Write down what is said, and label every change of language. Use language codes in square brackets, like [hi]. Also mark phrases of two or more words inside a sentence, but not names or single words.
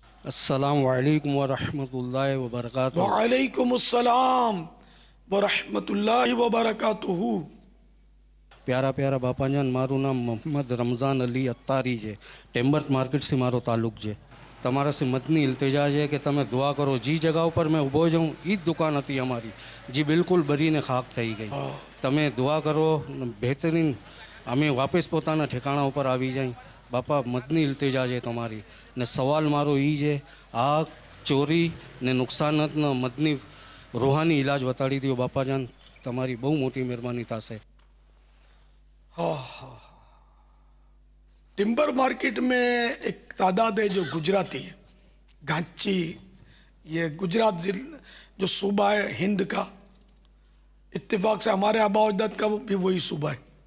[ar] السلام علیکم ورحمۃ اللہ وبرکاتہ۔ وعلیکم السلام ورحمۃ اللہ وبرکاتہ۔ [gu] પ્યારા પ્યારા બાપાજાન, મારું નામ મોહમ્મદ રમઝાન અલી અત્તારી છે। ટેમ્બર્ટ માર્કેટથી મારો તાલુક છે। તમારાથી મદની ઇલ્તિજા છે કે તમે દુઆ કરો। જે જગા ઉપર મેં ઊભો જાઉં એ જ દુકાન હતી અમારી, જે બિલકુલ બરીને ખાક થઈ ગઈ। તમે દુઆ કરો બહેતરીન અમે વાપસ પોતાના ઠેકાણા ઉપર આવી જાય। બાપા મદની ઇલ્તિજા છે તમારી। ને સવાલ મારો એ છે, આ ચોરી ને નુકસાનતનો મદની રૂહાની ઇલાજ બતાડી દો બાપાજાન, તમારી બહુ મોટી મહેરબાની થશે। [ur] ٹمبر مارکیٹ میں ایک تعداد ہے جو گجراتی ہے. گھانچی، یہ گجرات جو صوبہ ہے ہند کا، اتفاق سے ہمارے آبا اجداد کا بھی وہی صوبہ ہے.